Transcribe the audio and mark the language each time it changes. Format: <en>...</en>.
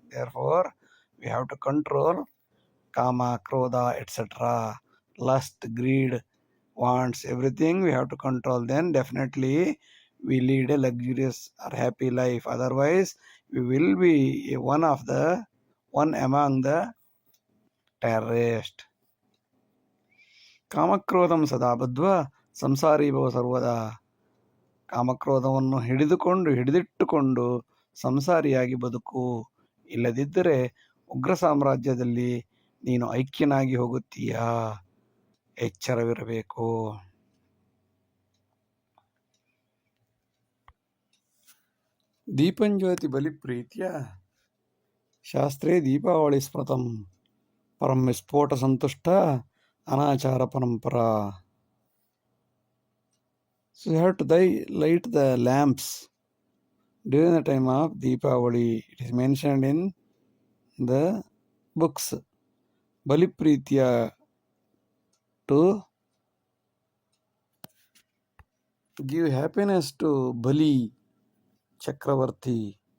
<en>Therefore, we have to control kama, krodha, etc. Lust, greed, wants, everything we have to control. Then definitely we lead a luxurious or happy life. Otherwise, we will be one among the terrorists.</en> <sa>ಕಾಮಕ್ರೋಧಂ ಸದಾ ಬದ್ಧ್ವಾ ಸಂಸಾರಿ ಭವ ಸರ್ವದಾ.</sa> <kn>ಕಾಮಕ್ರೋಧವನ್ನು ಹಿಡಿದಿಟ್ಟುಕೊಂಡು ಸಂಸಾರಿಯಾಗಿ ಬದುಕು. ಇಲ್ಲದಿದ್ದರೆ ಉಗ್ರ ಸಾಮ್ರಾಜ್ಯದಲ್ಲಿ ನೀನು ಐಕ್ಯನಾಗಿ ಹೋಗುತ್ತೀಯಾ. ಎಚ್ಚರವಿರಬೇಕು.</kn> <sa>ದೀಪಂಜ್ಯೋತಿ ಬಲಿಪ್ರೀತ್ಯ ಶಾಸ್ತ್ರೇ ದೀಪಾವಳಿ ಸ್ಮೃತಂ ಪರಂ ವಿಸ್ಫೋಟ ಸಂತುಷ್ಟ ಅನಾಚಾರ ಪರಂಪರಾ.</sa> <en>So you have to light the lamps during the time of Deepavali. It is mentioned in the books. Baliprithya, to give happiness to Bali Chakravarti.</en>